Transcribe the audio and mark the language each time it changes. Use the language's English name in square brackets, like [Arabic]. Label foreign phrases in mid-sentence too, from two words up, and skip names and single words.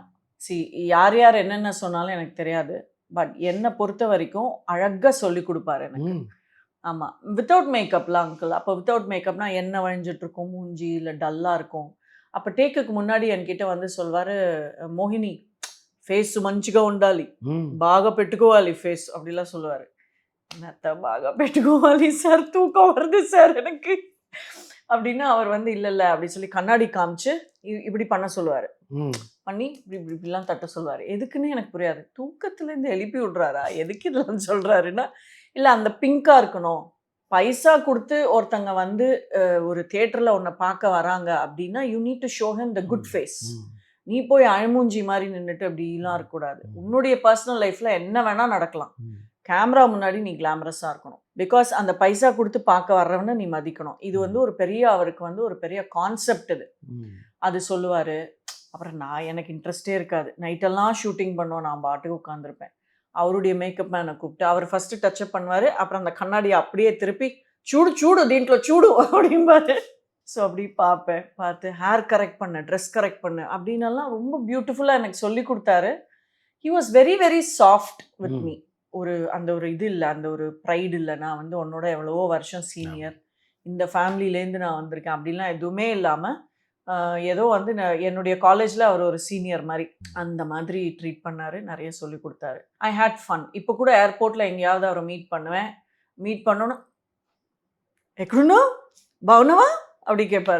[Tamil] யார் யார் என்னென்ன சொன்னாலும் எனக்கு தெரியாது. பட் என்னை பொறுத்த வரைக்கும் அழகாக சொல்லி கொடுப்பாரு எனக்கு. ஆமாம், [English] without makeuplaam [Tamil] அங்கிள். அப்போ [English] without makeupna [Tamil] எண்ணெய் வழிஞ்சிட்ருக்கும் மூஞ்சி, இல்லை டல்லாக இருக்கும். அப்போ டேக்குக்கு முன்னாடி என்கிட்ட வந்து சொல்வார், மோகினி [Telugu] ఫేస్ మంచిగా ఉండాలి, బాగా పెట్టుకోవాలి ఫేస్ [Tamil] அப்படிலாம் சொல்லுவார். என்னத்த [Telugu] బాగా పెట్టుకోవాలి [Tamil] சார், தூக்கம் வருது சார் எனக்கு அப்படின்னா அவர் வந்து இல்லை இல்லை அப்படி சொல்லி கண்ணாடி காமிச்சு இப்படி பண்ண சொல்லுவார். பண்ணி இப்படி இப்படி இப்படிலாம் தட்ட சொல்லுவார். எதுக்குன்னு எனக்கு புரியாது. தூக்கத்துலேருந்து எழுப்பி விட்றாரா, எதுக்கு இதெல்லாம் சொல்கிறாருன்னா, இல்லை அந்த பிங்காக இருக்கணும், பைசா கொடுத்து ஒருத்தங்க வந்து ஒரு தியேட்டரில் உன்னை பார்க்க வராங்க அப்படின்னா [English] you need to show him the good face. [Tamil] நீ போய் அழுமூஞ்சி மாதிரி நின்றுட்டு அப்படிலாம் இருக்கக்கூடாது. உன்னுடைய [English] personal lifeil [Tamil] என்ன வேணால் நடக்கலாம், கேமரா முன்னாடி நீ கிளாமரஸாக இருக்கணும். பிகாஸ் அந்த பைசா கொடுத்து பார்க்க வர்றவனை நீ மதிக்கணும். இது வந்து ஒரு பெரிய, அவருக்கு வந்து ஒரு பெரிய கான்செப்ட் இது. அது சொல்லுவார். அப்புறம் எனக்கு இன்ட்ரெஸ்டே இருக்காது. நைட்டெல்லாம் ஷூட்டிங் பண்ணோம், நான் பாட்டுக்கு உட்காந்துருப்பேன். அவருடைய [English] makeup manai [Tamil] கூப்பிட்டு அவர் [English] firstu touchup [Tamil] பண்ணுவார். அப்புறம் அந்த கண்ணாடியை அப்படியே திருப்பி [Telugu] చూడు చూడు [Tamil] தீண்டில் சூடு அப்படிம்பாரு. ஸோ அப்படி பார்ப்பேன். பார்த்து [English] hair correct [Tamil] பண்ணு, [English] dress correct [Tamil] பண்ணு அப்படின்னெல்லாம் ரொம்ப பியூட்டிஃபுல்லாக எனக்கு சொல்லி கொடுத்தாரு. [English] he was very very soft with me. [Tamil] அந்த ஒரு இது இல்லை, அந்த ஒரு ப்ரைடு இல்லை, நான் வந்து உன்னோட எவ்வளவோ வருஷம் சீனியர், இந்த ஃபேமிலியிலேருந்து நான் வந்திருக்கேன் அப்படின்லாம் எதுவுமே இல்லாமல் ஏதோ வந்து என்னுடைய காலேஜில் அவர் ஒரு சீனியர் மாதிரி அந்த மாதிரி ட்ரீட் பண்ணார். நிறைய சொல்லி கொடுத்தாரு. [English] I had fun. [Tamil] இப்போ கூட ஏர்போர்ட்டில் எங்கேயாவது அவரை மீட் பண்ணுவேன். மீட் பண்ணோன்னு [Telugu] ఎక్కడున్నావో బావున్నావా [Tamil] அப்படி கேட்பாரு.